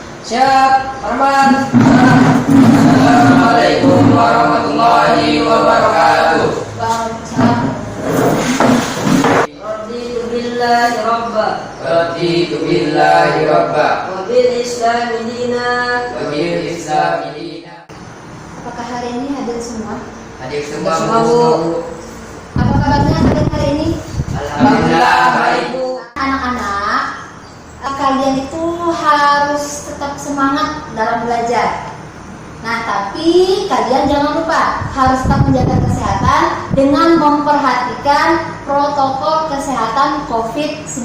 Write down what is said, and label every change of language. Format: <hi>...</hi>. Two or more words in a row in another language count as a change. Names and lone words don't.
<id>Siap, Arman.</id> <ar>السلام عليكم ورحمة الله وبركاته. رضيت بالله ربا. رضيت بالله ربا. وبالإسلام دينا. وبالإسلام دينا.</ar> <id>Apakah hari ini hadir semua? Hadir semua, Bu. Apa kabarnya hari ini? Alhamdulillah baik. Anak-anak, kalian itu harus tetap semangat dalam belajar. Nah, tapi kalian jangan lupa harus tetap menjaga kesehatan dengan memperhatikan protokol kesehatan COVID-19.</id>